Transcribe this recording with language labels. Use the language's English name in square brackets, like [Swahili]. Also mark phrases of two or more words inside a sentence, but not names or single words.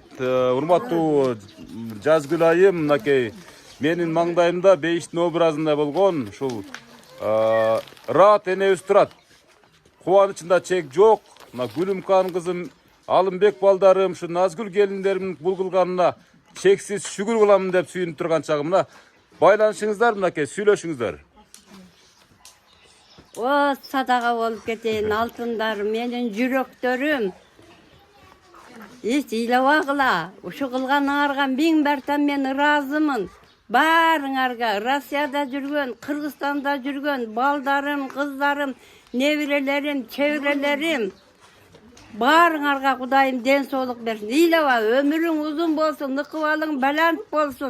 [Kyrgyz] Урматтуу Жазгүл айым, мынакей менин маңдайымда бейиштин образында болгон ушул Раат энебиз турат. Кубанычында чек жок. Мына Гүлүмкан кызым, Алымбек балдарым, ушу Назгүл келиндеримдин бул кылганына чексиз шүгүр кыламын деп сүйүнүп турган чагым. Мына байланышыңыздар, мынакей сүйлөшүңүздөр. О, [Kazakh] садаға болып кетейін, алтындар, менің жүрөктөрүм. [Kyrgyz] Илабагыла, ушу кылганыңарга миң бартан мен ыраазымын. Баарыңарга, Россияда жүргөн, Кыргызстанда жүргөн балдарым, кыздарым, небирелерим, чебирелерим. Баарыңарга Кудайым ден соолук берсин. Илаба, өмүрүң узун болсун, ыкыбалың балант болсун.